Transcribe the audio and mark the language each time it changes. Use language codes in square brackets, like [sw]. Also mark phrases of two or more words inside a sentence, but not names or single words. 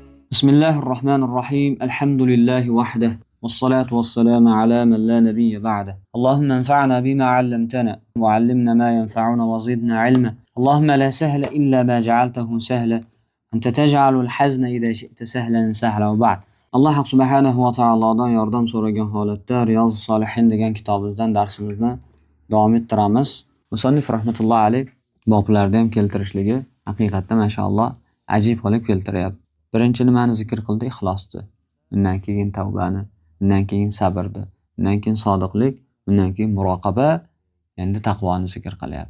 [ar] بسم الله الرحمن الرحيم الحمد لله وحده والصلاة والسلام على من لا نبي بعده اللهم انفعنا بما علمتنا وعلمنا ما ينفعنا وزدنا علما اللهم لا سهل إلا ما جعلته سهلا أنت تجعل الحزن إذا شئت سهلا سهلا وبعد الله سبحانه وتعالى [uz] yordam so'ragan holatda Riyaz Solihin degan kitobimizdan darsimizni davom ettiramiz. Musannif rahmatullohi alayh boblarda ham keltirishligi haqiqatda mashalloh ajib qilib keltiryapti. Birinchi nimani zikr qildi? Ixlosni. Undan keyin tavbani, undan keyin sabrni, undan keyin sodiqlik, undan keyin muroqaba, endi taqvoni zikr qilyapti.